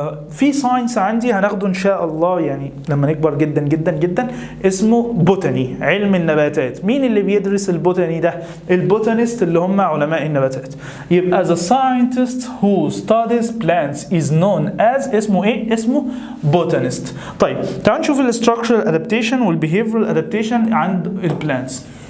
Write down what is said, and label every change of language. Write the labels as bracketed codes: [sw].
[ar] في ساينس عندي هناخده ان شاء الله يعني لما نكبر جدا جدا جدا اسمه بوتاني، علم النباتات. مين اللي بيدرس البوتاني ده؟ البوتانيست اللي هم علماء النباتات. يبقى [en] the scientist who studies plants is known as [ar] اسمه ايه؟ اسمه [en] botanist. [ar] طيب تعالوا نشوف ال structural adaptation وال behavioral adaptation عند البلانتس.